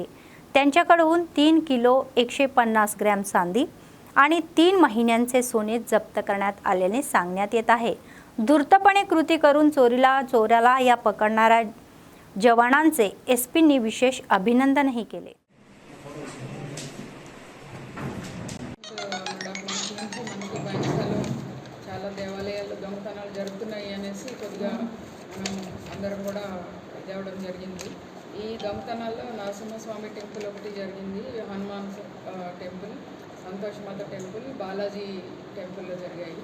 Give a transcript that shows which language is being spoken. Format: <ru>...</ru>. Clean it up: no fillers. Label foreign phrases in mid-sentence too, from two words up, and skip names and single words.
<mr>त्यांच्याकडून 3 किलो 150 ग्रॅम चांदी आणि 3 महिन्यांचे सोने जप्त करण्यात आल्याने सांगण्यात येत आहे. धूर्तपणे कृती करून चोराला या पकडणाऱ्या जवानांचे SPनी विशेष अभिनंदनही केले.</mr> <te>చాలా దేవాలయాల్లో దొంగతనాలు జరుగుతున్నాయి అనేసి కొద్దిగా మనం అందరం కూడా తేవడం జరిగింది. ఈ దొంగతనాల్లో నరసింహస్వామి టెంపుల్ ఒకటి జరిగింది, హనుమాన్ టెంపుల్, సంతోష్ మాత టెంపుల్, బాలాజీ టెంపుల్లో జరిగాయి.</te>